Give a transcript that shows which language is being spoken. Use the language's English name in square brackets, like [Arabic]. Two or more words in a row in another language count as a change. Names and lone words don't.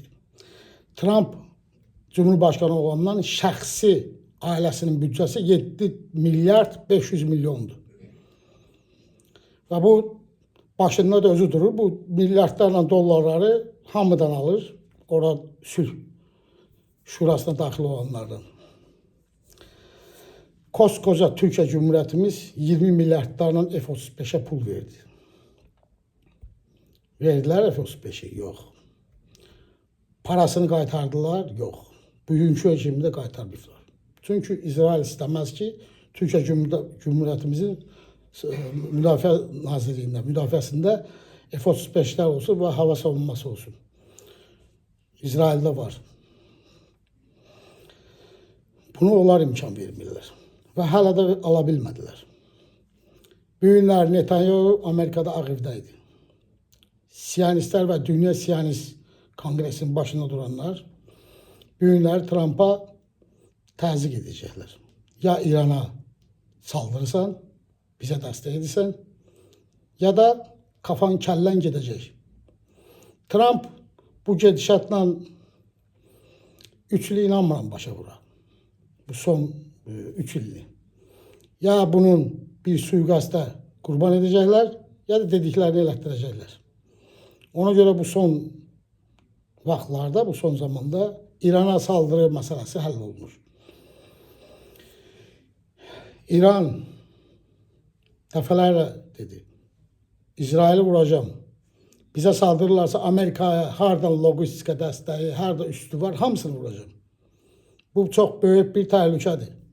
[Azerbaijani] Trump Cumhurbaşkanı olandan şəxsi ailəsinin bütçəsi 7 milyard 500 milyondur. [Turkish] Ve bu başında da özü durur. [Azerbaijani] Bu milyardlarla dollarları hamıdan alır. Orada sülh şurasına daxil olanlardan. [Turkish] Koskoca Türkiye Cumhuriyetimiz 20 milyardlarla F-35'e pul verdi. Verdiler F-35'i? Yok. [Azerbaijani] Parasını qaytardılar? Yok. Bugünkü rejimdə qaytarmayıblar. [Turkish] Çünkü İsrail istemez ki Türkiye Cumhuriyetimizin [Azerbaijani] Müdafiə Nazirliyində, müdafiəsində [Turkish] F-35'ler olsun ve hava savunması olsun. [Azerbaijani] İsrail'de var. Bunu onlar imkan vermirlər. Və hələ də ala bilmədilər. Bu günlər Netanyahu Amerika'da Ağ Evdəydi. Siyonistlər və Dünya Siyonist Kongresinin başında duranlar bu günlər Trump'a təzyiq edəcəklər. Ya İran'a saldırırsan, bizə dəstək edirsən, ya da kafan kəllen gedəcək. Trump bu gedişatla 3 il inanmıram başa vura. Bu son 3 illi. [Turkish] Ya bunun bir suikasta kurban edecekler ya da dediklerini elətdirəcəklər. [Azerbaijani] Ona göre bu son vaxtlarda, bu son zamanda İran'a saldırı meselesi həll olunur. İran dəfələrlə dedi, İsraili vuracağım. [Turkish] Bize saldırırlarsa [Azerbaijani] Amerika'ya hardan logistika dəstəyi, harda üstü var, hamısını vuracağım. [Turkish] Bu çok büyük bir təhlükədir.